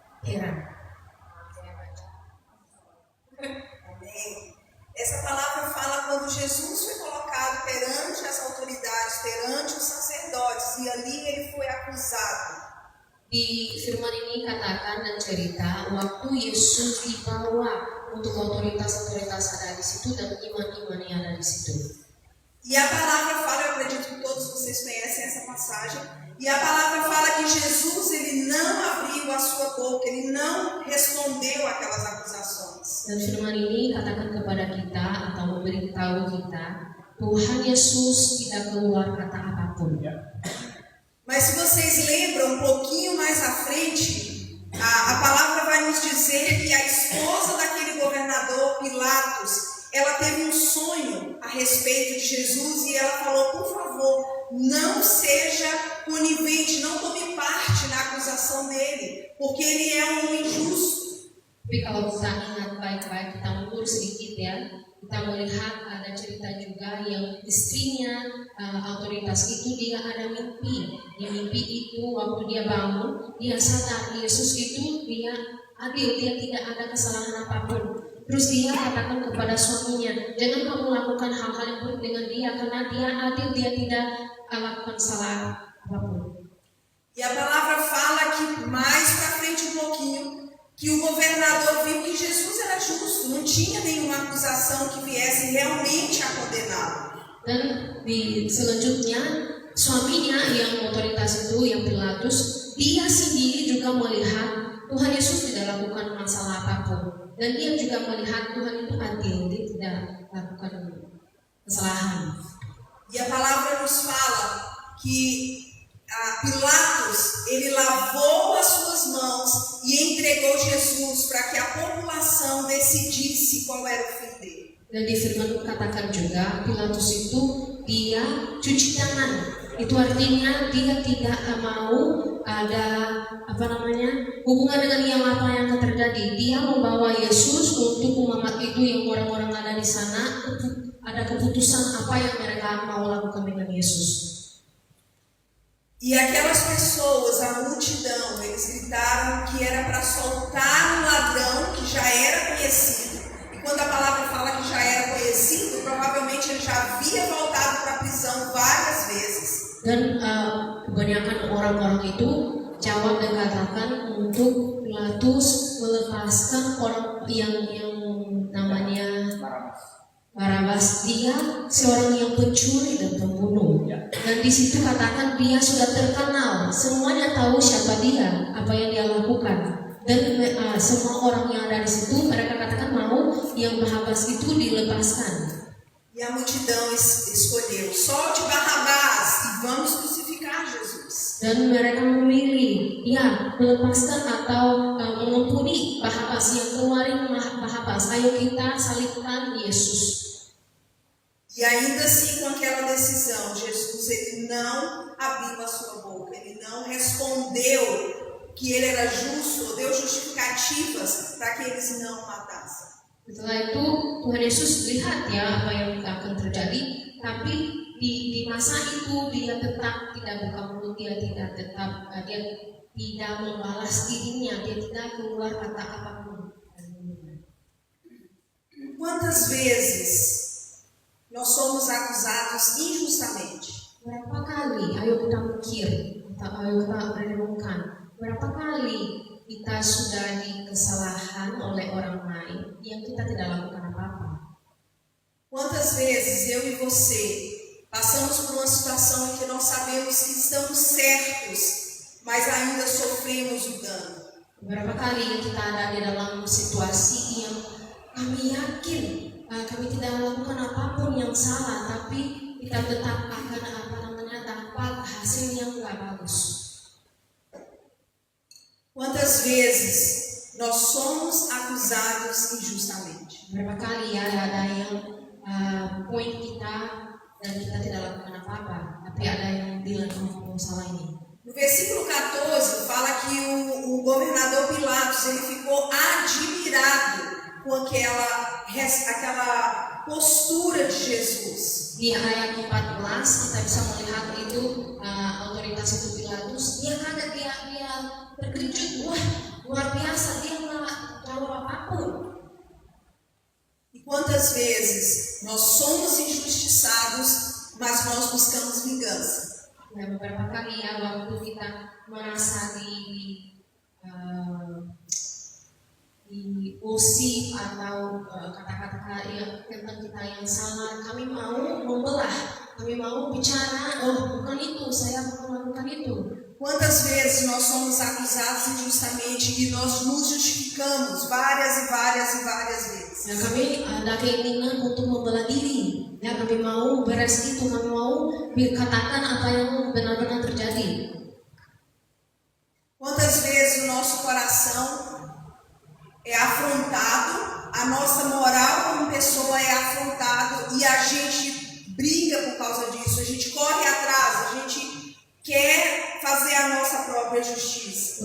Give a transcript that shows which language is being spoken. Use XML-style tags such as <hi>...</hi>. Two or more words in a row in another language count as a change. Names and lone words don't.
<id>heran.</id> <pt>Amém. Essa palavra fala quando Jesus foi colocado perante as autoridades, perante os sacerdotes, e ali ele foi acusado.</pt> <id>Di firman ini katakan dan cerita waktu Yesus dibawa untuk otoritas-otoritas ada di situ dan iman-iman yang ada di situ.</id> <pt>E a palavra fala, eu acredito que todos vocês conhecem essa passagem, e a palavra fala que Jesus ele não abriu a sua boca, ele não respondeu aquelas acusações.</pt> <id>Dan firman ini katakan kepada kita atau memberitahu kita Tuhan Yesus tidak keluar kata apapun.</id> <pt>Mas se vocês lembram um pouquinho mais à frente, a palavra vai nos dizer que a esposa daquele governador Pilatos, ela teve um sonho a respeito de Jesus e ela falou, por favor, não seja conivente, não tome parte na acusação dele, porque ele é um homem justo.</pt> <id>Tapi kalau kita ingat baik-baik, kita mundur sedikit ya, kita melihat ada cerita juga yang istrinya otoritas itu dia ada mimpi. Di mimpi itu waktu dia bangun, dia sadar Yesus itu dia adil, dia tidak ada kesalahan apapun. Terus dia katakan kepada suaminya, jangan kamu lakukan hal-hal yang buruk dengan dia karena dia adil, dia tidak lakukan salah apapun.</id> <pt>E a palavra fala que mais para frente um pouquinho, que o governador viu que Jesus era justo, não tinha nenhuma acusação que viesse realmente a condená-lo.</pt> <id>Dan di selanjutnya suaminya yang otoritas itu yang Pilatus, dia sendiri juga melihat Tuhan Yesus tidak lakukan masalah apapun dan dia juga melihat Tuhan itu adil, dia tidak lakukan kesalahan.</id> <pt>E a palavra nos fala que Pilatos, ele lavou as suas mãos e entregou Jesus para que a população decidisse qual era o fim dele.</pt> <id>Dan di firman katakan juga Pilatus itu dia cuci tangan. Itu artinya dia tidak mau ada hubungan dengan yang apa yang akan terjadi. Dia membawa Yesus untuk umat itu yang orang-orang ada di sana ada keputusan apa yang mereka mau lakukan dengan Yesus.</id> <pt>E aquelas pessoas, a multidão, eles gritaram que era para soltar um ladrão que já era conhecido. E quando a palavra fala que já era conhecido, provavelmente ele já havia voltado para a prisão várias vezes.</pt> <id>Dan kebanyakan orang-orang itu jawab dan katakan untuk Pilatus melepaskan orang yang namanya Barabas, dia seorang yang pencuri dan pembunuh. Dan di situ katakan dia sudah terkenal, semuanya tahu siapa dia, apa yang dia lakukan. Dan semua orang yang ada di situ mereka katakan mau yang Barabas itu dilepaskan.</id> <pt>E a multidão escolheu, solte Barrabás e vamos crucificar Jesus.</pt> <id>Dan mereka memilih, ya melepaskan atau mengampuni Barrabas, yang keluarin Barrabas. Ayo kita salibkan Yesus.</id> <pt>E ainda assim, com aquela decisão, Jesus ele não abriu a sua boca, ele não respondeu que ele era justo, deu justificativas para que eles não matassem.</pt> <id>Setelah itu Tuhan Yesus lihat ya apa yang akan terjadi, tapi di masa itu dia tetap tidak buka mulut, dia tidak membalas dirinya, dia tidak keluar kata apapun.</id> <pt>Quantas vezes nós somos acusados injustamente?</pt> <id>Berapa kali, ayo kita mikir, ayo kita renungkan, berapa kali kita sudah dikesalahan oleh orang lain yang kita tidak lakukan apa-apa?</id> <pt>Quantas vezes eu e você passamos por uma situação em que nós sabemos que estamos certos, mas ainda sofremos o dano?</pt> <id>Berapa kali kita ada di dalam situasi yang kami yakin kami tidak melakukan apapun yang salah, tapi kita tetap akan dapat hasil yang tidak bagus.</id> <pt>Quantas vezes nós somos acusados injustamente?</pt> <id>Berapa kali ya ada yang poin kita dan kita tidak lakukan apa-apa, tapi ada yang bilang kamu salah ini.</id> <pt>No versículo 14 fala que o governador Pilatos ele ficou admirado com aquela postura de Jesus.</pt> <id>Di ayat 14 kita bisa melihat itu otoritas itu Pilatus, dia kaget, dia terkejut, wah luar biasa apapun.</id> <pt>E quantas vezes nós somos injustiçados, mas nós buscamos vingança.</pt> <id>Ya, beberapa kali ya waktu kita merasa diusik atau kata-kata yang tentang kita yang salah, kami mau membelah, kami mau bicara, oh bukan itu, saya bukan melakukan itu.</id> <pt>Quantas vezes nós somos acusados injustamente e nós nos justificamos várias vezes.</pt> <id>Ya, kami ada keinginan untuk membelah diri. Ya, kami mau beres itu, kami mau katakan apa yang benar-benar terjadi.</id> <pt>Quantas vezes o nosso coração é afrontado, a nossa moral como pessoa é afrontado e a gente briga por causa disso, a gente corre atrás, a gente quer fazer a nossa própria justiça.</pt>